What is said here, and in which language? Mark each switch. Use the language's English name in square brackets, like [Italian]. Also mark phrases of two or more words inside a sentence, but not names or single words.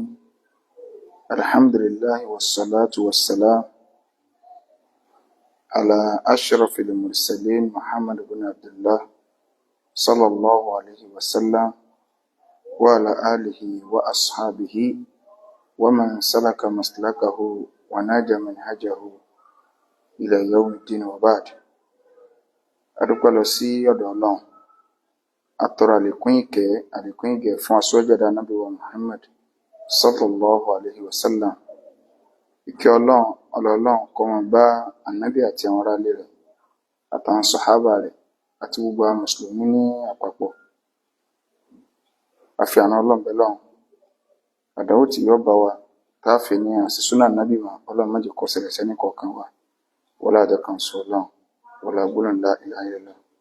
[Arabic] الحمد لله والصلاة والسلام على أشرف المرسلين محمد بن عبد الله صلى الله عليه وسلم وعلى آله وأصحابه ومن سلك مسلكه ونجى منهجه إلى يوم الدين وبعد. [Yoruba] adúpẹ́ lọ sí ọ̀dọ̀ Ọlọ́run, atọrọ àlékún ìkẹ́ fún aṣọ́jáde Ànábì wa Muhammad [Arabic] صلى الله عليه وسلم. [Yoruba] Ìkẹ́ Ọlọ́run kó máa bá Ànábì àti àwọn ará ilé rẹ̀ àtàwọn sàhábà rẹ̀ àti gbogbo àwọn mùsùlùmí ní àpapọ̀. A fi àánú Ọlọ́run bẹ̀ Ọlọ́run, àdánwò tí yóò bá wa táàfì ní àṣìṣúnà Ànábì wa Ọlọ́run má jẹ́ kó ṣẹlẹ̀ sẹ́ni kọ̀ọ̀kan wa wọlá àjọkàn sọ Ọlọ́run wọlá gbólóhùn [Arabic] لا إله إلا الله.